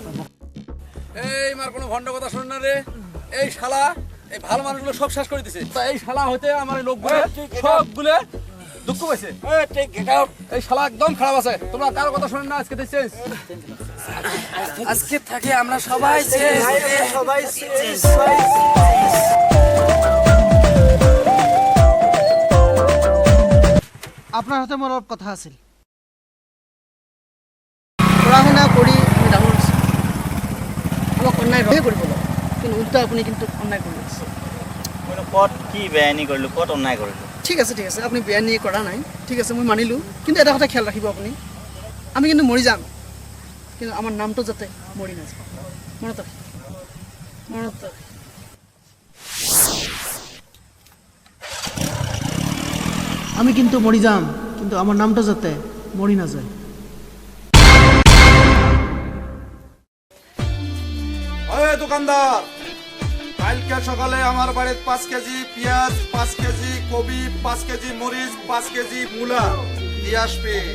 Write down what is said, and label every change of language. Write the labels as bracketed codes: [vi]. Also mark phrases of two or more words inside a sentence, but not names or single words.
[bn] এই মার কোনো ভণ্ড কথা শোন না রে এই শালা এই ভালো মানুষগুলো সব শেষ করে দিছে তা এই শালা হইতে আমার এই লোকগুলো সবগুলো দুঃখ পাইছে এই শালা একদম খারাপ আছে তোমরা কারো কথা শোনেন না আজকে দেখছেন আজকে থাকে আমরা সবাই সবাই [as] আপনার হাতে মোর কথা আছিল পড়াশুনা কৰি আমি ডাঙৰ হৈছোঁ আমাক অন্যায় ৰহে কৰিব কিন্তু উল্টা আপুনি কিন্তু অন্যায় কৰি আছে কোনো পথ কি বেআইনি কৰিলোঁ ক'ত অন্যায় কৰিলোঁ ঠিক আছে আপুনি বেআইনি কৰা নাই ঠিক আছে মই মানিলোঁ কিন্তু এটা কথা খেয়াল ৰাখিব আপুনি আমি কিন্তু মৰি যাম কিন্তু আমাৰ নামটো যাতে মৰি নাযায় মনত ৰাখিব আমি কিন্তু মৰি যাম কিন্তু [bn] আমার নামটা যাতে মরি না যায় ওই দোকানদার কালকে সকালে আমার বাড়িতে 5 কেজি পেঁয়াজ 5 কেজি কবি 5 কেজি মরিচ 5 কেজি মূলা দিয়ে আসবে